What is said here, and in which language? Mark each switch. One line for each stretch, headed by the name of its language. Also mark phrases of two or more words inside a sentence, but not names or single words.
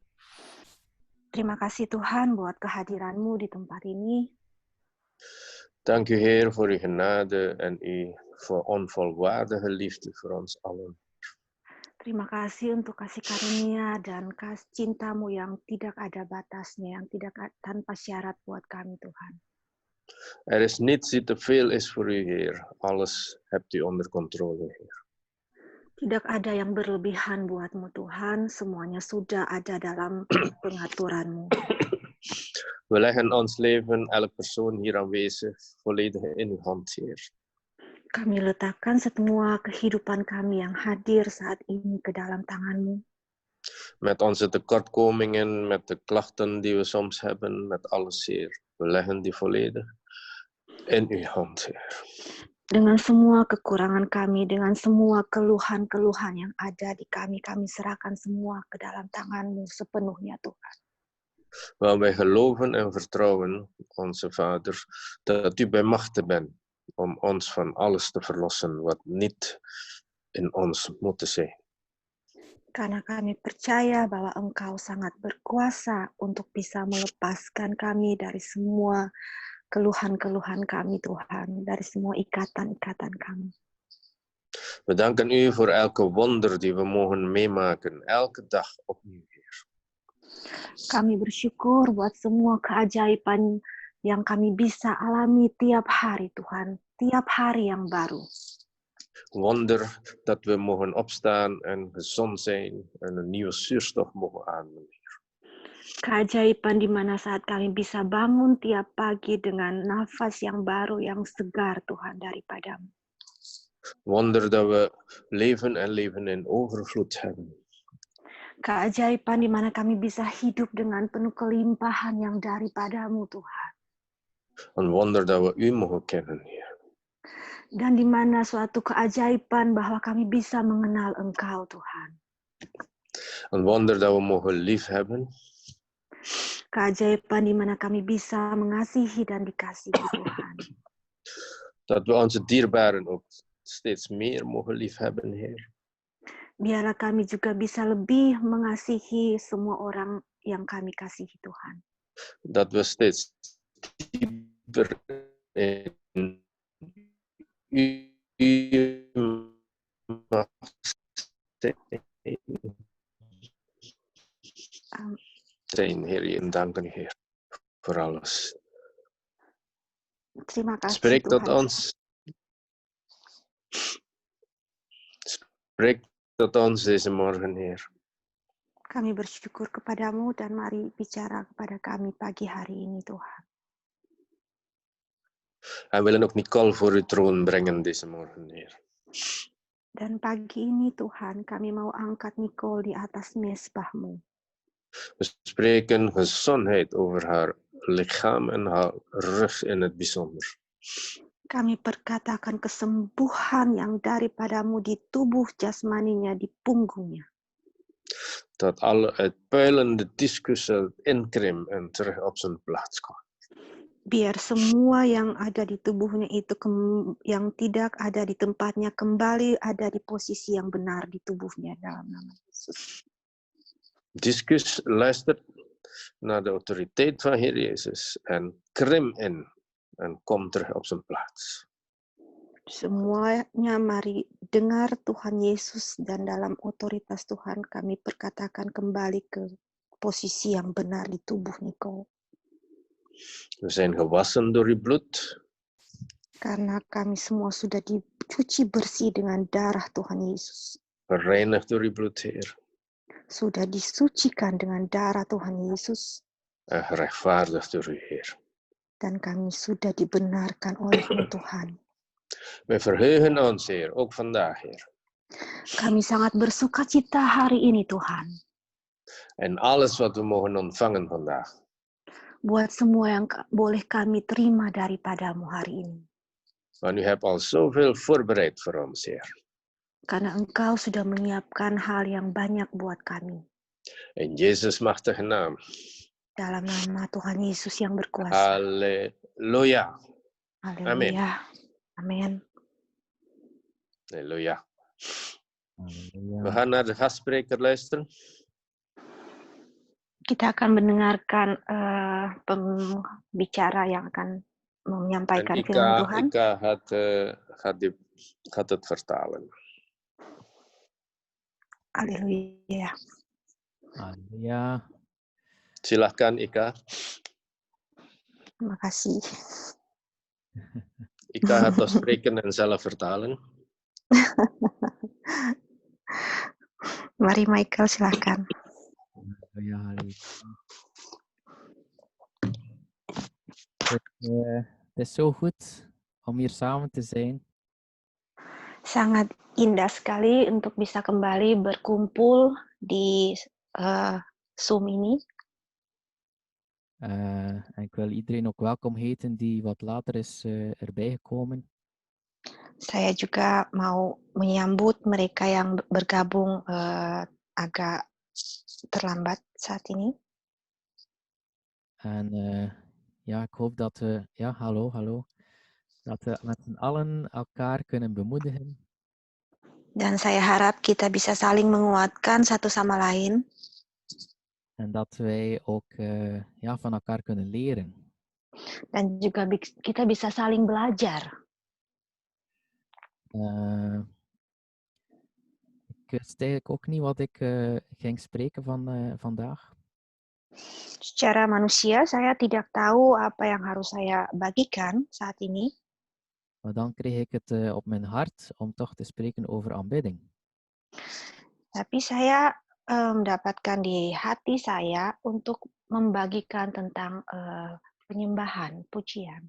Indonesian: Terima kasih Tuhan buat kehadiran-Mu di tempat ini.
Dutch: Dank u Heer voor uw genade en uw onvolwaardige liefde voor ons allen.
Indonesian: Terima kasih untuk kasih karunia dan cinta-Mu yang tidak ada batasnya, yang tidak tanpa syarat buat kami Tuhan.
Dutch: Er is niets die te veel is voor u Heer. Alles hebt u onder controle Heer.
Indonesian: Tidak ada yang berlebihan buat-Mu Tuhan, semuanya sudah ada dalam pengaturan-Mu.
Dutch: We leggen ons leven, elk persoon hier aanwezig, volledig in uw hand Heer.
Indonesian: Kami letakkan semua kehidupan kami yang hadir saat ini ke dalam tangan-Mu.
Dutch: Met onze tekortkomingen, met de klachten die we soms hebben, met alles Heer. We leggen die volledig in uw hand Heer.
Indonesian: Dengan semua kekurangan kami, dengan semua keluhan-keluhan yang ada di kami serahkan semua ke dalam tangan-Mu sepenuhnya Tuhan.
Dutch: Waar wij geloven en vertrouwen, onze Vader, dat u bij machte bent om ons van alles te verlossen wat niet in ons moet zijn.
Indonesian: Karena kami percaya bahwa Engkau sangat berkuasa untuk bisa melepaskan kami dari semua keluhan-keluhan kami Tuhan, dari semua ikatan-ikatan kami.
Dutch: We danken u voor elke wonder die we mogen meemaken, elke dag opnieuw, Heer.
Indonesian: Kami bersyukur buat semua keajaiban yang kami bisa alami tiap hari Tuhan, tiap hari yang baru.
Dutch: Wonder dat we mogen opstaan en gezond zijn en een nieuwe zuurstof mogen ademen.
Indonesian: Keajaiban di mana saat kami bisa bangun tiap pagi dengan nafas yang baru, yang segar Tuhan daripada-Mu.
Dutch: Wonder dat we leven en leven in overvloed hebben.
Indonesian: Keajaiban di mana kami bisa hidup dengan penuh kelimpahan yang daripada-Mu Tuhan.
Dutch: Een wonder dat we u mogen kennen, Heer.
Indonesian: Dan di mana suatu keajaiban bahwa kami bisa mengenal Engkau Tuhan.
Dutch: Een wonder dat we mogen liefhebben.
Indonesian: Keajaiban di mana kami bisa mengasihi dan dikasihi Tuhan.
Dutch: Dat we onze dierbaren ook steeds meer mogen liefhebben, Heer.
Indonesian: Biarlah kami juga bisa lebih mengasihi semua orang yang kami kasihi Tuhan.
Dutch: Dat we steeds dieper in u mag zijn, Heer. En danken, Heer, voor alles.
Indonesian: Terima kasih
Dutch: Spreek tot
Indonesian: Tuhan.
Dutch: ons. Spreek tot ons deze morgen, Heer.
Indonesian: Kami bersyukur kepadamu dan mari bicara kepada kami pagi hari ini Tuhan.
Dutch: En willen ook Nicole voor uw troon brengen deze morgen, Heer.
Indonesian: Dan pagi ini Tuhan kami mau angkat Nicole di atas mezbahmu.
Dutch: We spreken gezondheid over haar lichaam en haar rug in het bijzonder.
Indonesian: Kami perkatakan kesembuhan yang daripadamu di tubuh jasmaninya, di punggungnya.
Dutch: Dat alle uitpuilende discus inkrimpt en terug op zijn plaats komt.
Indonesian: Biar semua yang ada di tubuhnya itu yang tidak ada di tempatnya kembali ada di posisi yang benar di tubuhnya dalam nama Yesus.
Dutch: Discus luistert naar de autoriteit van Heer Jezus en krimpt in en komt terug op zijn plaats.
Indonesian: Semuanya mari dengar Tuhan Yesus dan dalam otoritas Tuhan kami perkatakan kembali ke posisi yang benar di tubuh Nicole.
Dutch: We zijn gewassen door uw bloed.
Indonesian: Karena kami semua sudah dicuci bersih dengan darah Tuhan Yesus.
Dutch: Gereinigd door uw bloed, Heer.
Indonesian: Sudah disucikan dengan darah Tuhan Yesus.
Dutch: En gerechtvaardigd door u, Heer.
Indonesian: Dan kami sudah dibenarkan oleh-Mu Tuhan.
Dutch: We verheugen ons, Heer, ook vandaag, Heer.
Indonesian: Kami sangat bersuka cita hari ini, Tuhan.
Dutch: En alles wat we mogen ontvangen vandaag.
Indonesian: Buat semua yang boleh kami terima daripadamu hari ini.
Dutch: Want u hebt al zoveel voorbereid voor ons, Heer.
Indonesian: Karena Engkau sudah menyiapkan hal yang banyak buat kami.
Dutch: In Jezus' machtige naam.
Indonesian: Dalam nama Tuhan Yesus yang berkuasa. Halleluja. Halleluja. Amin. Halleluja. Halleluja.
Dutch: We gaan naar de gastspreker luisteren.
Indonesian: Kita akan mendengarkan pembicara yang akan menyampaikan firman Tuhan.
Dutch: Ika gaat het vertalen. Halleluja. Halleluja.
Indonesian: Silahkan, Ika. Terima kasih.
Dutch: Ika gaat ons spreken en zelf vertalen.
Indonesian: Mari Michael, silakan.
Dutch: Ja, het is zo goed om hier samen te zijn.
Indonesian: Sangat indah sekali untuk bisa kembali berkumpul di Zoom ini.
Dutch: En ik wil iedereen ook welkom heten die wat later is erbij gekomen.
Indonesian: Saya juga mau menyambut mereka yang bergabung agak terlambat saat ini.
Dutch: En ja, ik hoop dat we, ja, hallo, dat we met z'n allen elkaar kunnen bemoedigen.
Indonesian: Dan saya harap kita bisa saling menguatkan satu sama lain.
Dutch: En dat wij ook ja, van elkaar kunnen leren.
Indonesian: Dan juga kita bisa saling belajar.
Dutch: Ik wist eigenlijk ook niet wat ik ging spreken vandaag.
Indonesian: Secara manusia, saya tidak tahu apa yang harus saya bagikan saat ini.
Dutch: Maar dan kreeg ik het op mijn hart om toch te spreken over aanbidding.
Indonesian: Tapi saya mendapatkan di hati saya untuk membagikan tentang penyembahan, pujian.